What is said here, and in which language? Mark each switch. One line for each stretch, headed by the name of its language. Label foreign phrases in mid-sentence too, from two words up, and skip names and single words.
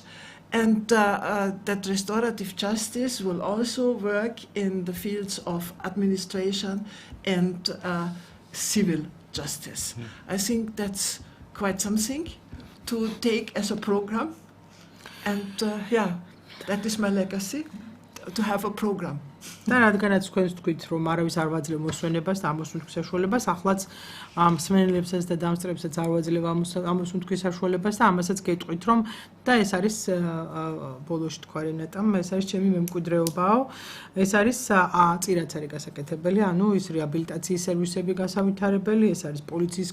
English: And that restorative justice will also work in the fields of administration and civil justice. I think that's quite something to take as a program. And that is my legacy, to have a program.
Georgian: და რადგანაც თქვენს თქვით, რომ არავის არ ვაძლევ მოსვენებას და ამოსუნთქვის საშუალებას, ახლაც მსმენელებსაც და დამსწრეებსაც არ ვაძლევ ამოსუნთქვის საშუალებას და ამასაც გეტყვით, რომ და ეს არის ბოლოში თქვა რენატამ, ეს არის ჩემი მემკვიდრეობაო, ეს არის წირაც არის გასაკეთებელი, ანუ ის რეაბილიტაციის სერვისები გასავითარებელი, ეს არის პოლიციის